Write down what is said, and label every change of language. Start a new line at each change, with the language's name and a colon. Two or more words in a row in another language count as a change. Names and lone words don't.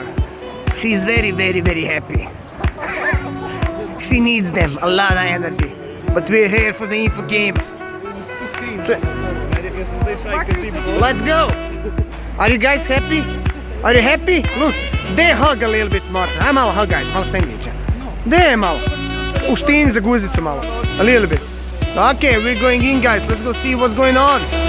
English: She's very, very, very happy. She needs them, a lot of energy. But we're here for the Infogamer. Let's go! Are you guys happy? Are you happy? Look, they hug a little bit smarter.
Serbian: Aj malo hugaj, malo sandviča. De malo. U štini za guzicu malo.
English: A little bit. Okay, we're going in, guys. Let's go see what's going on.